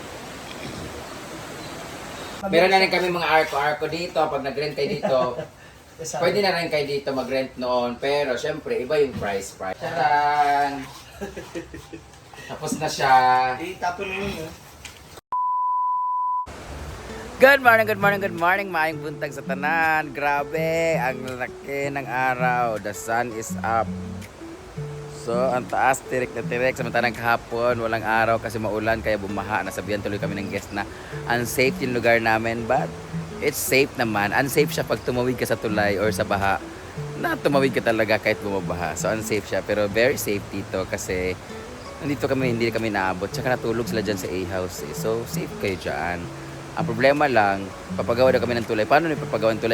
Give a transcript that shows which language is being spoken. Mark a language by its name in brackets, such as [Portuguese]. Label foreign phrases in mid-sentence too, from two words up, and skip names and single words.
[Filipino] Meron na rin kami mga arko-arko dito. Pag nag-rent kayo dito, pwede na rin kayo dito mag-rent noon. Pero syempre, iba yung price. Taran! Tapos na siya. Itapon mo yun. [English] Good morning. [Cebuano] Maayong buntag sa tanan. [Filipino] Grabe, ang laki ng araw. [English] The sun is up. [Filipino] So, ang taas, tirik na tirik. Samantalang kahapon, walang araw kasi maulan, kaya bumaha. Nasabihan tuloy kami ng guest na unsafe yung lugar namin. [English] But, it's safe naman. [Filipino] Unsafe siya pag tumawid ka sa tulay or sa baha. Na tumawid ka talaga kahit bumabaha. So, unsafe siya. Pero [English] very safe [Filipino] dito kasi nandito kami, hindi kami naabot. Tsaka natulog sila dyan sa A-house. So, safe kayo dyan. Ang problema lang, papagawa na kami ng tulay. Paano ipapagawa ng tulay?